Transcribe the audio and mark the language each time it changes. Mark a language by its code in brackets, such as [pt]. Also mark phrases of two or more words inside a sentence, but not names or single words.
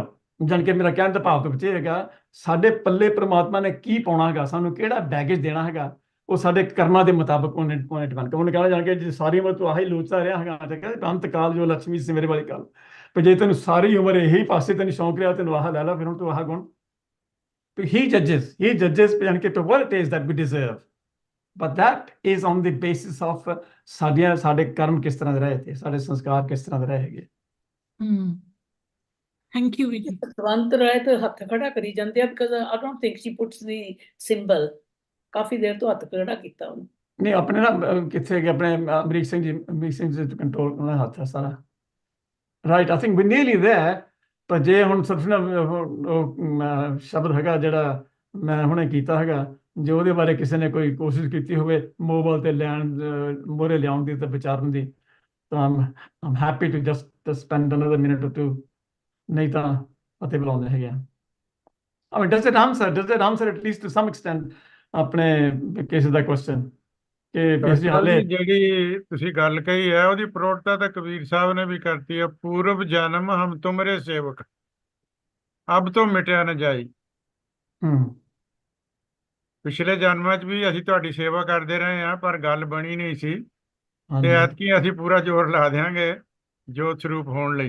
[pa] ਜਾਣ ਕੇ ਮੇਰਾ ਕਹਿਣ ਦਾ ਭਾਵ ਤੋਂ ਬੱਚੇ ਹੈਗਾ, ਸਾਡੇ ਪੱਲੇ ਪ੍ਰਮਾਤਮਾ ਨੇ ਕੀ ਪਾਉਣਾ ਹੈਗਾ, ਸਾਨੂੰ ਕਿਹੜਾ ਬੈਗੇਜ ਦੇਣਾ ਹੈਗਾ, ਉਹ ਸਾਡੇ ਕਰਮਾਂ ਦੇ ਮੁਤਾਬਕ ਉਹਨੇ ਡਿਪੈਂਡ ਉਹਨੇ ਕਹਿਣਾ ਜਾਣ ਕੇ ਜੇ ਸਾਰੀ ਉਮਰ ਤੂੰ ਆਹੀ ਲੋਚਦਾ ਰਿਹਾ ਹੈਗਾ ਤੇ ਕਹਿੰਦੇ ਅੰਤ ਕਾਲ ਜੋ ਲక్ష్ਮੀ ਸੀ ਮੇਰੇ ਵਾਲੀ ਗੱਲ, ਪਰ ਜੇ ਤੈਨੂੰ ਸਾਰੀ ਉਮਰ ਇਹੀ ਪਾਸੇ ਤੈਨੂੰ ਸ਼ੌਂਕ ਰਿਹਾ ਤੈਨੂੰ ਆਹ ਲੈ ਲਾ, ਫਿਰ ਹੁਣ ਤੂੰ ਆਹ ਗੁਣ [en] he judges [pa] ਜਾਣ ਕੇ [en] what it is that we deserve, but that is on the basis of [pa] ਸਾਡੇ ਕਰਮ ਕਿਸ ਤਰ੍ਹਾਂ ਦੇ ਰਹੇ ਤੇ ਸਾਡੇ ਸੰਸਕਾਰ ਕਿਸ ਤਰ੍ਹਾਂ ਦੇ ਰਹੇ ਹੈਗੇ। ਥੈਂਕ ਯੂ ਜੀ। ਸਤਵੰਤ ਰਾਏ ਤੇ ਹੱਥ ਖੜਾ ਕਰੀ ਜਾਂਦੇ ਆ, [en] because I don't think she puts the symbol, [pa] ਕਾਫੀ ਦੇਰ ਤੋਂ ਹੱਥ ਖੜਾ ਕੀਤਾ ਉਹਨੇ। ਨਹੀਂ ਆਪਣੇ ਨਾ ਕਿੱਥੇ ਹੈਗੇ ਆਪਣੇ ਅਮਰੀਕ ਸਿੰਘ ਜੀ ਕੰਟਰੋਲ ਉਹਨਾਂ ਦਾ ਹੱਥ ਹੈ ਸਾਰਾ, [en] right I think we nearly there. [pa] ਪਰ ਜੇ ਹੁਣ ਸਿਰਫ ਨਾ ਉਹ ਸ਼ਬਦ ਹੈਗਾ ਜਿਹੜਾ ਮੈਂ ਹੁਣੇ ਕੀਤਾ ਹੈਗਾ, ਜੇ ਉਹਦੇ ਬਾਰੇ ਕਿਸੇ ਨੇ ਕੋਈ ਕੋਸ਼ਿਸ਼ ਕੀਤੀ ਹੋਵੇ ਮੋਬਾਈਲ ਤੇ ਲੈਣ ਮੋਹਰੇ ਲਿਆਉਣ ਦੀ ਤੇ ਵਿਚਾਰਨ ਦੀ, ਤਾਂ [en] I'm happy to just spend another minute or 2, [pa] ਨਹੀਂ ਤਾਂ ਅਤੇ ਬੁਲਾਉਂਦੇ ਹੈਗੇ ਆ। [en] I mean, does it answer at least to some extent [pa] ਆਪਣੇ ਕਿਸੇ ਦਾ ਕੁਐਸਚਨ ਕਿ ਅਸੀਂ ਹਾਲੇ ਜਿਹੜੀ ਤੁਸੀਂ ਗੱਲ ਕਹੀ ਹੈ ਉਹਦੀ ਪ੍ਰੋੜਤਾ ਤਾਂ ਕਬੀਰ ਸਾਹਿਬ ਨੇ ਵੀ ਕਰਤੀ ਹੈ, ਪੂਰਵ ਜਨਮ ਹਮ ਤੁਮਰੇ ਸੇਵਕ ਅਬ ਤੋਂ ਮਿਟਿਆ ਨਾ ਜਾਈ। ਪਿਛਲੇ ਜਨਮਾਂ 'ਚ ਵੀ ਅਸੀਂ ਤੁਹਾਡੀ ਸੇਵਾ ਕਰਦੇ ਰਹੇ ਹਾਂ, ਪਰ ਗੱਲ ਬਣੀ ਨਹੀਂ ਸੀ, ਤੇ ਐਤਕੀ ਅਸੀਂ ਪੂਰਾ ਜ਼ੋਰ ਲਾ ਦਿਆਂਗੇ ਜੋਤ ਸਰੂਪ ਹੋਣ ਲਈ।